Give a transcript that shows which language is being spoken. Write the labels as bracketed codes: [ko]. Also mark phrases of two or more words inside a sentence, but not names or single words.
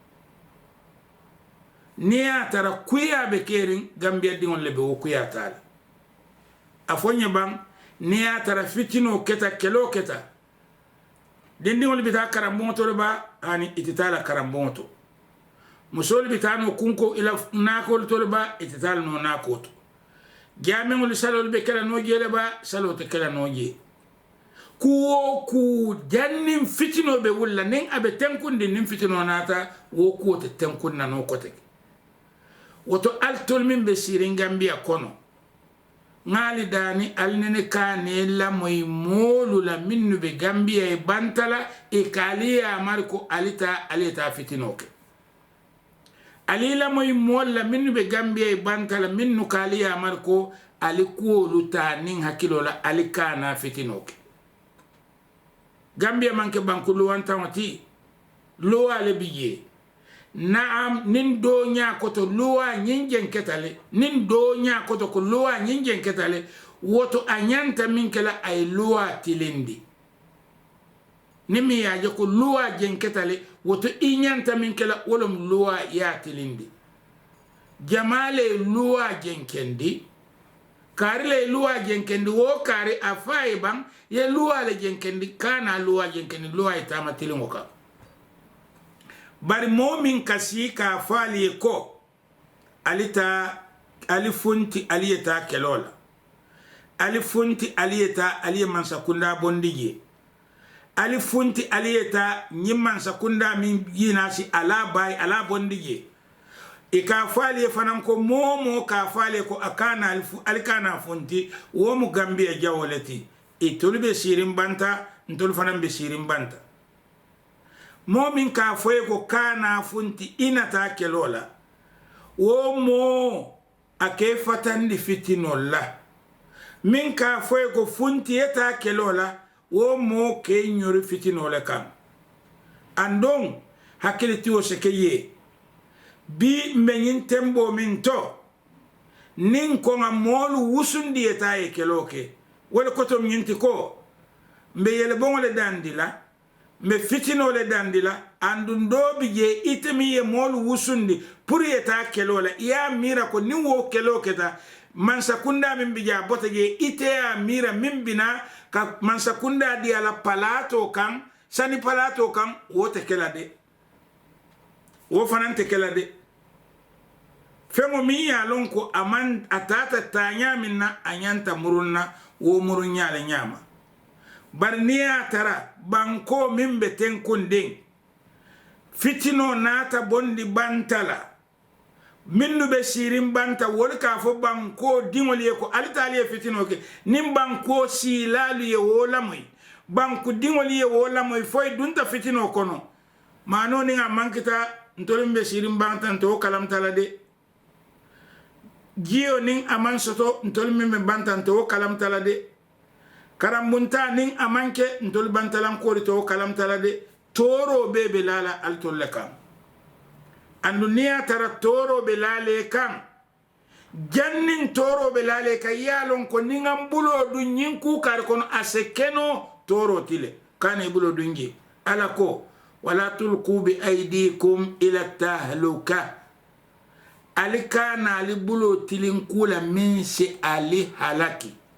[man] niya tara kuya be kerin Gambia dingol le bo kuya tala afonye bang niya tara fitino keta kelo keta dindingol bita karamboto ba ani ititala karamboto musol bitano kunko ila nakol tolba ititala no nakoto jamengol salol be kala no jele ba salote kala no je ku jannim fitino be wulla nen abe tenkunde nin fitino nata wo ko te tenkunna no kote woto altol min be sirin Gambia kono ngali dani alnene kane la moy molu la minnu be Gambia e bantala e kaliya marko alita fitinoke alila moy mol la minnu be Gambia e bantala minnu kaliya marko alikuolu ta nin hakilo la alikana fitinoke Gambia manke banku luwanta wati luwa le biye naam nin do nya koto luwa nyingen ketale nin do nya koto ko luwa nyingen ketale woto anyanta minkela ay luwa tilindi nimi ya ko luwa jen ketale woto inyanta minkela wolum luwa ya tilindi jamale luwa jenkendi karile luwa jenkendi wo kare afai bang ye luwa le jenkendi kana luwa jenkendi luwa itama tilingoka bari momin kasi ka fali ko alita alifunti aliyeta kelola alifunti aliyeta aliye mansakunda bondije alifunti aliyeta nyimman sakunda min yinasi ala bay ala bondije e ka fali fanan ko momo ka fali ko akana alikana funti wo mu Gambia jawolati e tolbe sirin banta ntol fanan be sirin banta momin ka foye ko kana funti inata kelola wo mo ake fatandi fitinola min ka foye ko funti eta kelola wo mo ke nyori fitinola kam andon hakiliti o sekeye bi menyin tembo min to nin ko ngamolu wusundi eta e keloke wala koto minti ko mbe yele bongole dandila me fitino le dandila andun do bije itemi ye molu wusundi pour yeta kelola ya mira ko ni wo kelo keta mansakunda min bija botaje ite ya mira min bina ka mansakunda di ala palato kan sani palato kan wo te kelade wo fanante kelade femo mi ya lonko aman atata tanya minna anyanta murunna wo murunya le nyama barniya tara banko min be tenkundin fitino nata bondi bantala minnu be sirin banta wol ka fo banko dingol ye ko alitali fitino ke nim banko silalu ye wolamoy banko dingol ye wolamoy foy dunta fitino kono mano ni nga mankita ntolum be sirin banta to kalam tala de jiyo ning aman soto ntolum me banta to kalam tala de karambunta ning amanke ntol bantalan kori to kalam talade toro bebe lala altolle kam andu niya tara toro be lale kam jannin toro be lale ka yalon ko ningam bulo du nyinku kar kono asekeno toro tile kane bulo dungi ala ko [ar] ولا تلقوا بأيديكم إلى التهلكة [man] alikana ali bulo tilin kula min si ali halaki